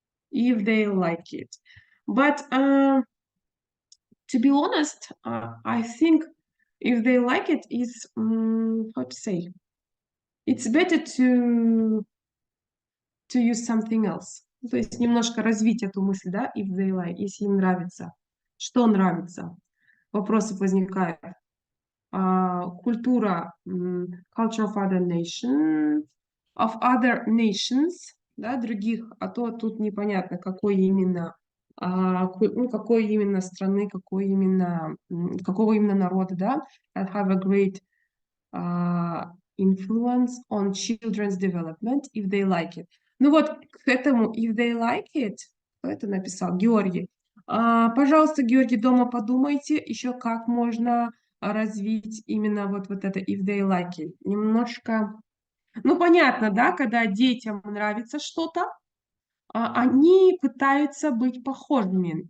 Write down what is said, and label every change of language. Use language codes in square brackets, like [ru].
[en] if they like it. But to be honest, I think if they like it is, how to say, it's better to use something else. [ru] То есть немножко развить эту мысль, да, [en] if they like, [ru] если им нравится. Что нравится? Вопросы возникают. Культура, [en] culture of other nations, [ru] да, других, а то тут непонятно, какой именно, какой именно страны, какого именно народа, да, [en] that have a great influence on children's development if they like it. [ru] Ну вот к этому [en] if they like it, [ru] кто это написал? Георгий. Пожалуйста, Георгий, дома подумайте еще, как можно развить именно вот это [en] if they like it. [ru] Немножко, ну понятно, да, когда детям нравится что-то, они пытаются быть похожими.